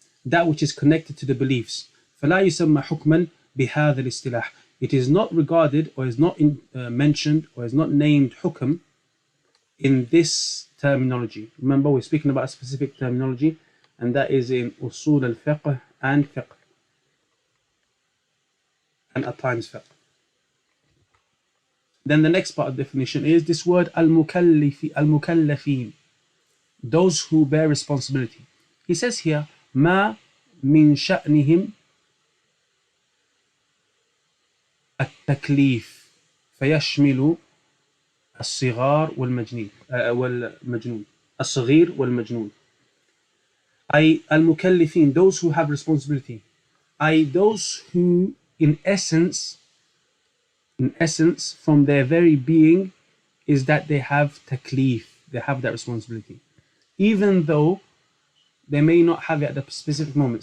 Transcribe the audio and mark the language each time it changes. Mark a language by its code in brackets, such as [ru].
[en] that which is connected to the beliefs. [ar] فلا يسمى حكما بهذا الاصطلاح. [en] It is not regarded or is not mentioned or is not named hukm in this terminology. Remember, we're speaking about a specific terminology, and that is in Usul al-Fiqh and Fiqh, and at times Fiqh. Then the next part of the definition is this word al-mukallafin, those who bear responsibility. He says here, [ar] ما من شأنهم التكليف فيشمل الصغار والمجنون الصغير والمجنون. أي المكلفين, [en] those who have responsibility, أي those who in essence from their very being is that they have taklif, they have that responsibility, even though they may not have it at the specific moment.